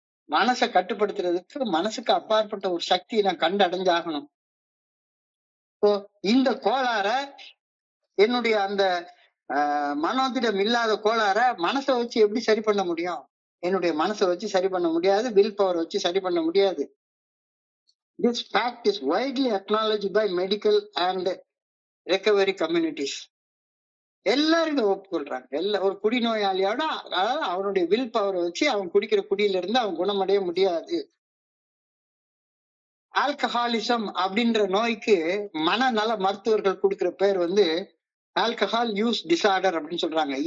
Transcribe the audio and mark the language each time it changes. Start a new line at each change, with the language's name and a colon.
Tamil: மனசை கட்டுப்படுத்துறதுக்கு மனசுக்கு அப்பாற்பட்ட ஒரு சக்தியை நான் கண்டு அடைஞ்சாகணும். இந்த கோளாற என்னுடைய அந்த மனோதிடம் இல்லாத கோளாற மனசை வச்சு எப்படி சரி பண்ண முடியும்? என்னுடைய மனசை வச்சு சரி பண்ண முடியாது, வில் பவர் வச்சு சரி பண்ண முடியாது.
English: This fact is widely acknowledged by medical and recovery communities.
Tamil: எல்லாரும் இதை ஒப்புக்கொள்றாங்க. ஒரு குடிநோயாளியோட அதாவது அவனுடைய வில் பவரை வச்சு அவன் குடிக்கிற குடியில இருந்து அவன் குணமடைய முடியாது. ஆல்கஹாலிசம் அப்படின்ற நோய்க்கு மனநல மருத்துவர்கள் கொடுக்கிற பேர் ஆல்கஹால் யூஸ் டிசார்டர் அப்படின்னு சொல்றாங்க.